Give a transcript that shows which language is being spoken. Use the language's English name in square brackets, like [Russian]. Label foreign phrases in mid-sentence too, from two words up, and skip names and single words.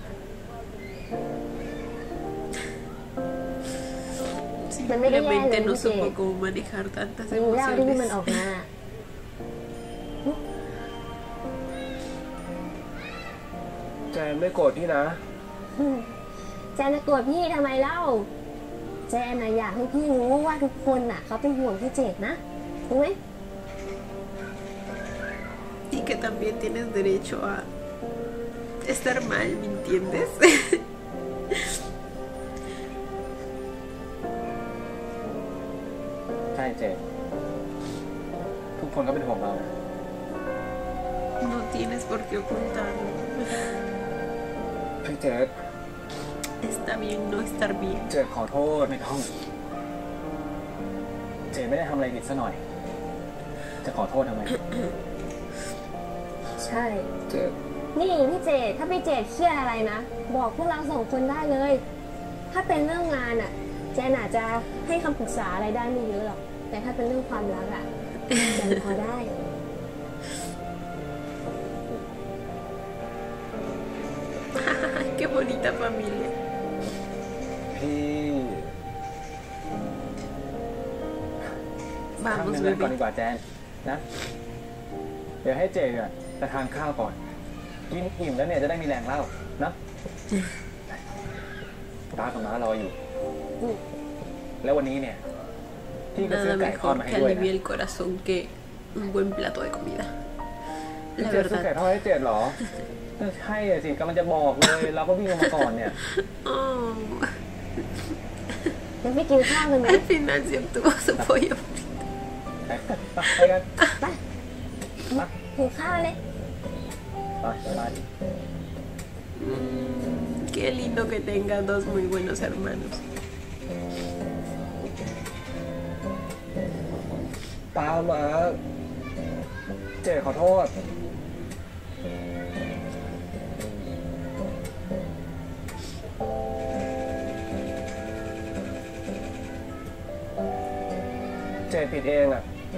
[Thai] มันไม่ได้แย่เลยพี่เจษรู้แล้วที่มันออกมา แจนไม่โกรธพี่นะ แจนจะโกรธพี่ทำไมเล่าแจนน่ะอยากให้พี่รู้ว่าทุกคนน่ะเขาเป็นห่วงพี่เจษนะรู้ไหม [Spanish] Y que también tienes derecho a estar mal, ¿me entiendes? [Thai] ใช่เจทุกคนก็เป็นห่วงเรา [Spanish] No tienes por qué ocultarlo. [Thai] พี่เจษ [Spanish] Está bien no estar bien. [Thai] เจษขอโทษ ไม่ต้องเจไม่ได้ทำอะไรผิดซะหน่อยจะขอโทษทำไม ใช่ เจษ นี่พี่เจษถ้าพี่เจษเครียดอะไรนะบอกพวกเราสองคนได้เลย ถ้าเป็นเรื่องงานอ่ะแจนอาจจะให้คำปรึกษาอะไรได้ไม่เยอะหรอกแต่ถ้าเป็นเรื่องความรักอ่ะแจนพอได้ [Spanish] Qué bonita familia. [Thai] พี่ ทำ [Spanish] Vamos, [Thai] เรื่องก่อน [Spanish] bebé. [Thai] ดีกว่าแจนนะเดี๋ยวให้เจเนี่ยไปทานข้าวก่อนกินอิ่มแล้วเนี่ยจะได้มีแรงเล่านะป้ากับม้ารออยู่ แล้ววันนี้เนี่ยพี่ก็ซื้อ [Spanish] Nada [Thai] ไก่ทอด [Spanish] mejor [Thai] มาให้ [Spanish] que [Thai] ด้วยนะ [Spanish] alivie el corazón que un buen plato de comida. [Thai] พี่ [Spanish] La [Thai] เจษซื้อไก่ [Spanish] verdad. [Thai] ทอดให้เจษเหรอใช่สิกำลังจะบอกเลยเราก็วิ่งลงมาก่อนเนี่ย [Spanish] Oh, [Thai] ยังไม่กินข้าวกันไหม [Spanish] al final se obtuvo su pollo. [Thai] ไปกัน ไปกินข้าวเลย ไป [Spanish] Qué lindo que tenga dos muy buenos hermanos. [Thai] ตามมาเจษขอโทษเจษผิดเองอ่ะ